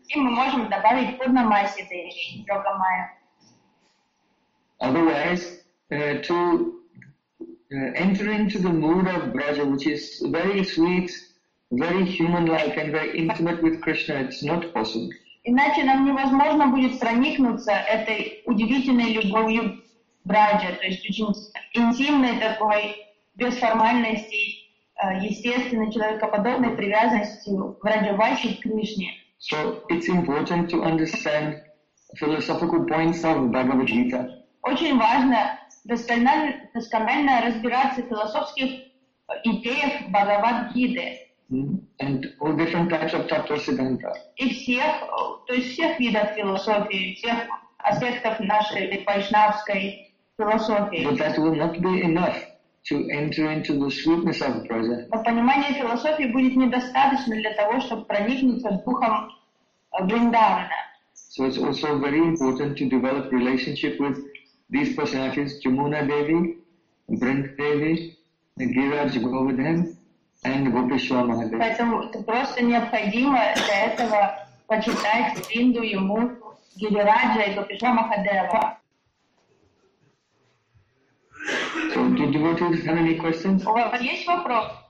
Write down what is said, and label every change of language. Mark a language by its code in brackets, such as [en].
[ru] И мы можем добавить Пурнамаси Деви, Йога Майя. [en] Otherwise, to enter into the mood of Braja, which is very sweet, very human-like and very intimate with Krishna, it's not possible. [ru] Иначе нам невозможно будет проникнуться этой удивительной любовью Браджа, то есть очень интимной такой, без формальности, естественной, человекоподобной привязанностью Браджа-васи к Кришне. [en] So it's important to understand philosophical points of Bhagavad-gita. [ru] Очень важно досконально разбираться в философских идеях Бхагавад-гиты. [en] And all different types of chapter siddhanta. [ru] И всех, то есть всех видов философии, всех аспектов нашей вайшнавской философии. [en] But that will not be enough to enter into the sweetness of the present. [ru] Но понимание философии будет недостаточно для того, чтобы проникнуться духом Вриндавана. [en] So it's also very important to develop relationship with these personalities, Yamuna Devi, Vrinda Devi, Giriraj Govardhan. And Gopeshwar Mahadev. [ru] Поэтому просто необходимо для этого почитать Бринду, Ямуну, Гирираджа и Гопешвар Махадева. [en] So, do devotees have any questions? [ru] У вас есть вопрос?